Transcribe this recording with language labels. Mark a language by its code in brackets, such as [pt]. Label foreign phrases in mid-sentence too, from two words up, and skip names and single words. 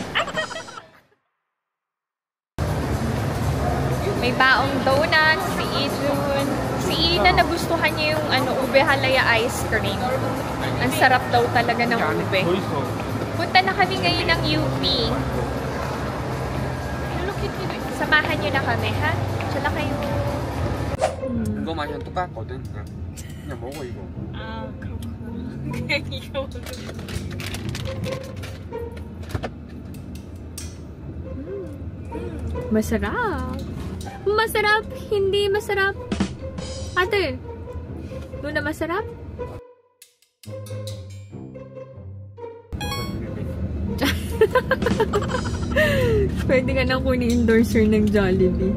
[tl] May baong donuts, si Ijun. Si Ina nagustuhan niya yung ube halaya [en] ice cream. [tl] Ang sarap daw talaga ng ube. Punta na kami ngayon ng UP. Samahan niyo na kami, ha? Sala kayo. [ko] 이거 맛이랑 똑같거든. 그냥 먹어 이거. 아, 그렇구나. 그냥 이거 먹어. [tl] Masarap. Masarap, hindi masarap. Ate, doon na masarap? Pwede ka na kunin endorser ng Jollibee.